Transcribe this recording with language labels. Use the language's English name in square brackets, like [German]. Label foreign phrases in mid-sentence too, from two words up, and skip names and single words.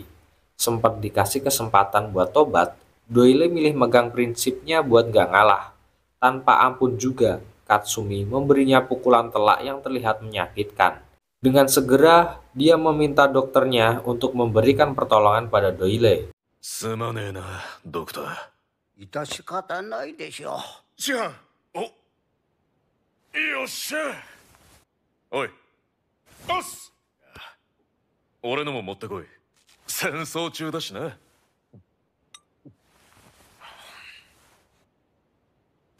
[Indonesian] Sempat dikasih kesempatan buat tobat, Doyle milih megang prinsipnya buat nggak ngalah. Tanpa ampun juga, Katsumi memberinya pukulan telak yang terlihat menyakitkan. Dengan segera, dia meminta dokternya untuk memberikan pertolongan pada Doyle. [Japanese] すまねえな、ドクター。致し方ないでしょう。じゃあ、お、よっしゃ。おい、おっす。俺のも持ってこい。戦争中だしな。